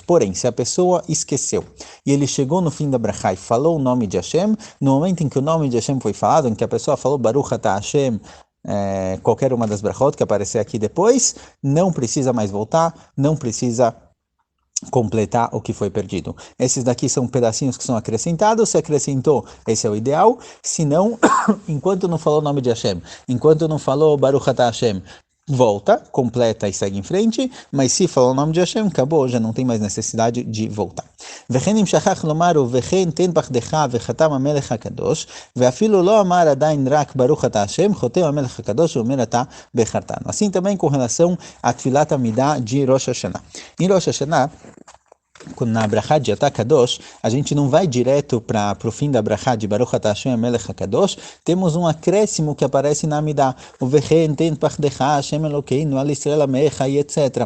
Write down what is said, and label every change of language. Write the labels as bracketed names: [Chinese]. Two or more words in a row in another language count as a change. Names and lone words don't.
[Portuguese] Porém, se a pessoa esqueceu e ele chegou no fim da Brachá e falou o nome de Hashem, no momento em que o nome de Hashem foi falado, em que a pessoa falou [Hebrew] ברוך אתה השם, [Portuguese] qualquer uma das brachot que aparecer aqui depois, não precisa mais voltar, não precisa completar o que foi perdido. Esses daqui são pedacinhos que são acrescentados, se acrescentou, esse é o ideal, se não, enquanto não falou o nome de Hashem, enquanto não falou [Hebrew] ברוך אתה השם, [Portuguese] volta, completa e segue em frente, mas se falou o nome de Hashem, acabou, já não tem mais necessidade de voltar. [Hebrew] וכן אם שכח לומר וכן תן פחדך וחתם המלך הקדוש ואפילו לא אמר עדיין רק ברוך אתה השם חותם המלך הקדוש ואומר אתה בחרתנו. [Portuguese] Assim também com relação à [Hebrew] תפילת עמידה [Portuguese] de Rosh Hashanah. Em Rosh Hashanah, na brachá de [Hebrew] אתה קדוש, [Portuguese] a gente não vai direto para o fim da brachá de [Hebrew] ברוך אתה השם מלך הקדוש, [Portuguese] temos um acréscimo que aparece na Amidah, o [Hebrew] ובכן תן פחדך השם אלוקינו על ישראל עמך [Portuguese] e etc.